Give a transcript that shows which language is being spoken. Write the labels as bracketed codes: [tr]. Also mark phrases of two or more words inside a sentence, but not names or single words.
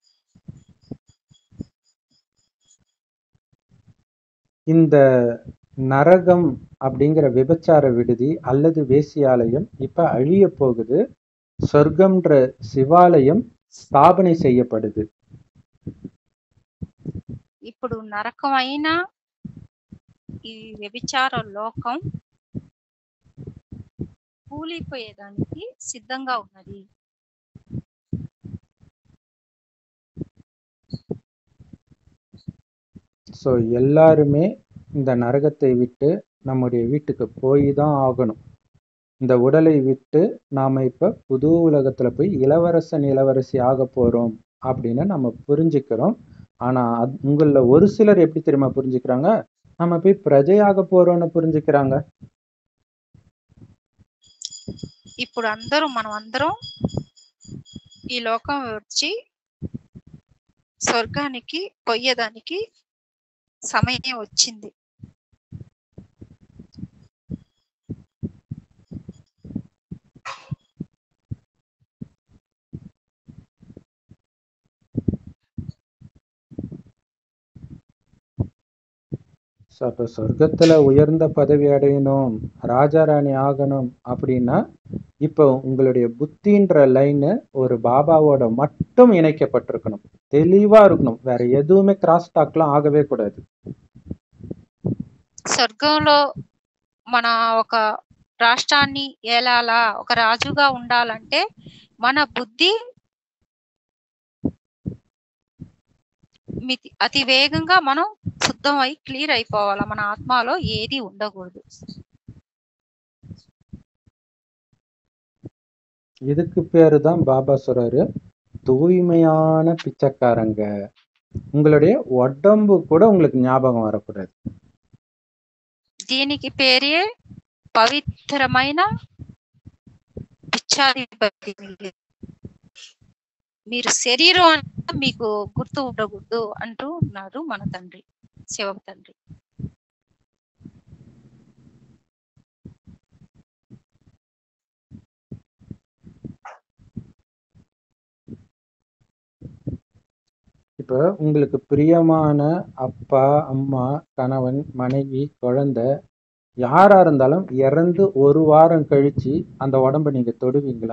[ta] இந்த நரகம் அப்படிங்கிற விபச்சார விடுதி அல்லது வேசியாலயம் இப்ப அழிய போகுது. சொர்க்கம்ன்ற சிவாலயம் ஸ்தாபனை செய்யப்படுது. [te] ఇప్పుడు నరకమైన ఈ వ్యభిచార లోకం కూలిపోయేదానికి సిద్ధంగా ఉన్నది. [ta] ஸோ எல்லாருமே இந்த நரகத்தை விட்டு நம்முடைய வீட்டுக்கு போய் தான் ஆகணும். இந்த உடலை விட்டு நாம இப்ப புது உலகத்துல போய் இளவரசன் இளவரசி ஆக போறோம் அப்படின்னு நம்ம புரிஞ்சுக்கிறோம். ஆனா உங்கள ஒரு சிலர் எப்படி தெரியுமா புரிஞ்சுக்கிறாங்க? நம்ம போய் பிரஜையாக போறோம்னு புரிஞ்சுக்கிறாங்க. [te] ఇప్పుడు మనం అందరం ఈ లోకం వచ్చి స్వర్గానికి పోయేదానికి సమయం వచ్చింది. [ta] அப்ப சொர்க்கத்துல உயர்ந்த பதவி அடையணும், ராஜாராணி ஆகணும் அப்படின்னா இப்போ உங்களுடைய புத்தின்ற லைன் ஒரு பாபாவோட மட்டும் இணைக்கப்பட்டிருக்கணும். தெளிவா இருக்கணும். வேற எதுவுமே [en] cross talklam [ta] ஆகவே கூடாது. [te] స్వర్గంలో మన ఒక రాష్ట్రాన్ని ఏలాలా, ఒక రాజుగా ఉండాలంటే మన బుద్ధి అతి వేగంగా మనం శుద్ధం అయి క్లియర్ అయిపోవాలా. మన ఆత్మలో ఏది ఉండకూడదు. [ta] இதுக்கு பேரு தான் பாபா சொல்றாரு, தூய்மையான பிச்சைக்காரங்க. உங்களுடைய உடம்பு கூட உங்களுக்கு ஞாபகம் வரக்கூடாது. [te] దీనికి పేరే పవిత్రమైన పిచ్చాధిపతి. మీరు శరీరం మీకు గుర్తు ఉండకూడదు అంటూ ఉన్నారు మన తండ్రి, శివ తండ్రి. [ta] இப்ப உங்களுக்கு பிரியமான அப்பா, அம்மா, கணவன், மனைவி, குழந்தை யாரா இருந்தாலும் இறந்து ஒரு வாரம் கழிச்சு அந்த உடம்ப நீங்க தொடுவீங்களா?